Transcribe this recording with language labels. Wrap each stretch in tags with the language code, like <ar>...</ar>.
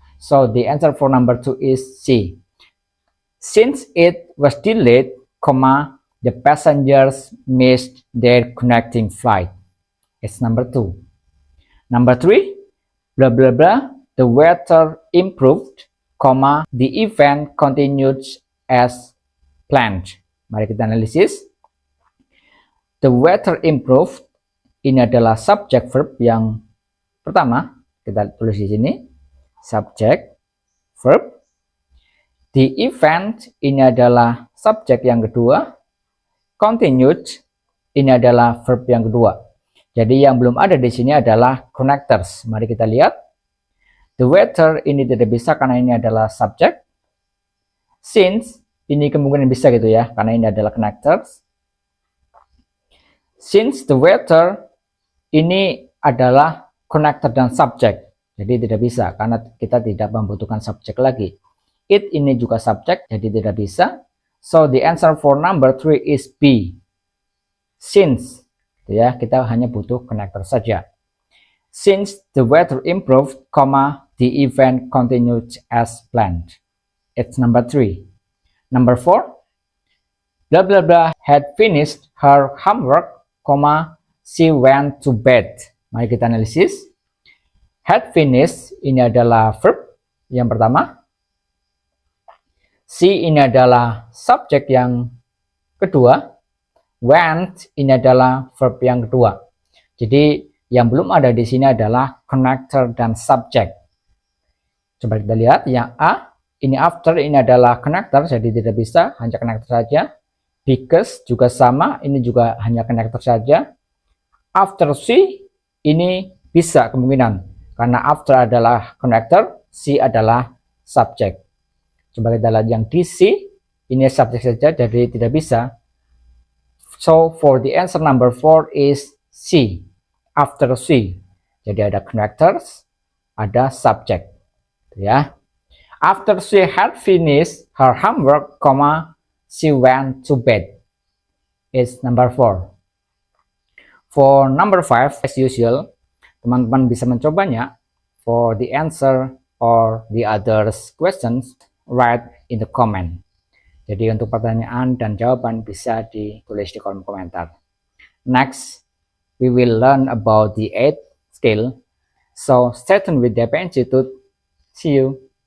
<en>So the answer for number 2 is C. Since it was delayed, the passengers missed their connecting flight. It's number 2. Number 3, blah blah blah, the weather improved, the event continued as planned.</en> <id>Mari kita analisis. The weather improved ini adalah subject verb yang pertama. Kita tulis di sini. Subject verb. The event ini adalah subjek yang kedua. Continued ini adalah verb yang kedua. Jadi yang belum ada di sini adalah connectors. Mari kita lihat. The weather ini tidak bisa karena ini adalah subjek. Since ini kemungkinan bisa gitu ya karena ini adalah connectors. Since the weather ini adalah connector dan subjek. Jadi tidak bisa karena kita tidak membutuhkan subjek lagi. It ini juga subjek, jadi tidak bisa.</id> <en>So the answer for number 3 is B. Since,</en> <id>ya kita hanya butuh connector saja.</id> <en>Since the weather improved, the event continued as planned. It's number 3. Number 4, blah blah blah had finished her homework, she went to bed.</en> <id>Mari kita analisis. Had finished ini adalah verb yang pertama. She ini adalah subjek yang kedua. Went ini adalah verb yang kedua. Jadi yang belum ada di sini adalah connector dan subject. Coba kita lihat yang A. Ini after ini adalah connector jadi tidak bisa, hanya connector saja. Because juga sama, ini juga hanya connector saja. After she ini bisa kemungkinan karena after adalah connector, she adalah subject. Coba kita lihat yang DC, ini subjek saja, jadi tidak bisa.</id> <en>So, for the answer number 4 is C, after C.</en> <id>Jadi ada connectors, ada subject. Ya.</id> <en>After she had finished her homework, she went to bed. It's number 4. For number 5, as usual,</en> <id>teman-teman bisa mencobanya.</id> <en>For the answer or the others questions, write in the comment.</en> <id>Jadi untuk pertanyaan dan jawaban bisa ditulis di kolom komentar.</id> <en>Next, we will learn about the 8th skill. So stay tuned with DP Institute. See you.</en>